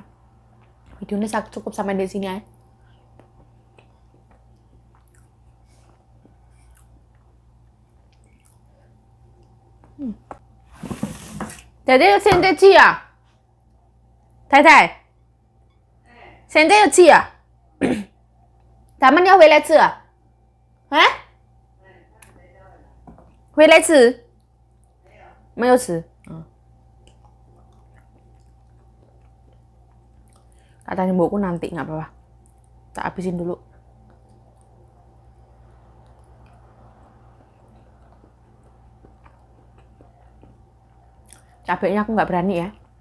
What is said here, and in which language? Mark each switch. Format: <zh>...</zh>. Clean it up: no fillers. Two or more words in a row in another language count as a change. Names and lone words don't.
<id>Videonya cukup sampai di sini ya. Dede,</id> <zh>现在去啊？太太，现在要去啊？咱们要回来吃啊？啊？回来吃？没有吃。</zh> <id>Katanya mbokku nanti nggak apa-apa. Tak habisin dulu. Cabenya aku nggak berani ya.</id>